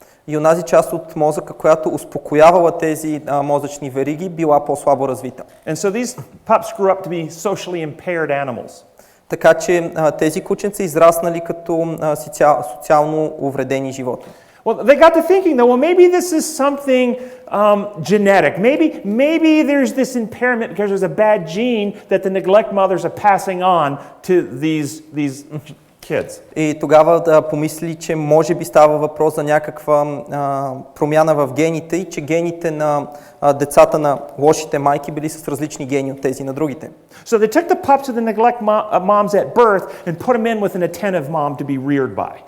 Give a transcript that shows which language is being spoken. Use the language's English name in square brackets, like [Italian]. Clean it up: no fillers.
[Bulgarian] И онази част от мозъка, която успокоявала тези мозъчни вериги, била по-слабо развита. [English] And so these pups grew up to be socially impaired animals. [Bulgarian] Така че тези кученца израснали като социално увредени животни. [English] Well, they got to thinking though, well, maybe this is something genetic. Maybe there's this impairment because there's a bad gene that the neglect mothers are passing on to these kids. [Bulgarian] И тогава помисли, че може би става въпрос за някаква промяна в гените и че гените на децата на лошите майки били с различни гени от тези на другите. [English] So they took the pups of the neglect moms at birth and put them in with an attentive mom to be reared by.